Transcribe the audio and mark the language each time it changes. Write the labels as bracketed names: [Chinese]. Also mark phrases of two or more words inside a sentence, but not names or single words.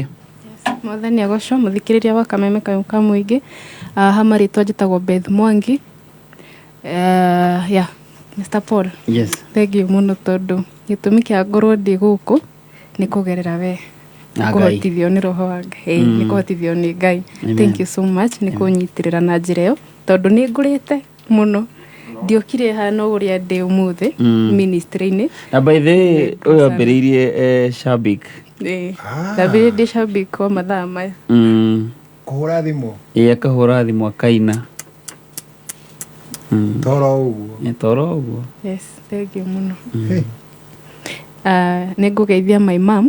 [Kikuyu] Mwathani agocwo mũthikĩrĩria wa Kameme Kayuka Mũingĩ hama rĩtwa njĩtagwo Beth Mwangi. [English] Mr. Paul. Yes. [Kikuyu] Thengiũ mũno tondũ gĩtũmi kĩa ngorwo ndĩ gũkũ nĩ kũgerera we. Kũhotithio nĩ roho wa Ngai. Nĩ kũhotithio nĩ Ngai. [English] Thank you so much [Kikuyu] nĩ kũnyitirĩra na njĩra ĩyo tondũ nĩ ngũrĩte mũno. Ndiokire hana ũrĩa ndĩ ũmũthĩ ministry-inĩ. Na [English] by the way [Kikuyu] ũyũ ambĩrĩirie Shabik. Ndambĩrĩirie ndĩ Shabik kwa mathaa maya. Kũhũra thimũ. Akahũra thimũ akaina. Toro ũguo. Toro ũguo. [English] Yes, thank you mũno. [Kikuyu] Nĩ ngũgeithia [English] my mom.